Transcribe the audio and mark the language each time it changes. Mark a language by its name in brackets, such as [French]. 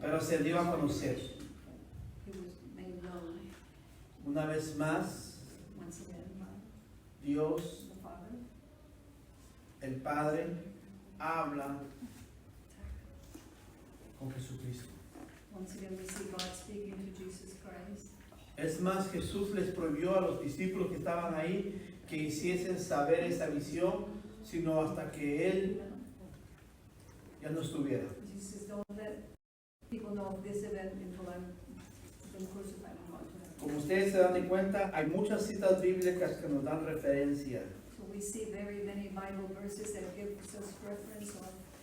[Spanish] Pero se dio a conocer. [English] He was made known. [Spanish] Una vez más, [English] Once again, [Spanish] Dios, [English] the Father. [Spanish] el Padre, habla con Jesucristo. [English] Once again, we see God speaking to Jesus Christ. [Spanish] Es más, Jesús les prohibió a los discípulos que estaban ahí que hiciesen saber esa visión, sino hasta que Él ya no estuviera. [English] Jesus, don't let people know of this event until I'm been crucified and gone to heaven. [Spanish] Como ustedes se dan de cuenta, hay muchas citas bíblicas que nos dan referencia. [English] So we see very many Bible verses that give us reference on.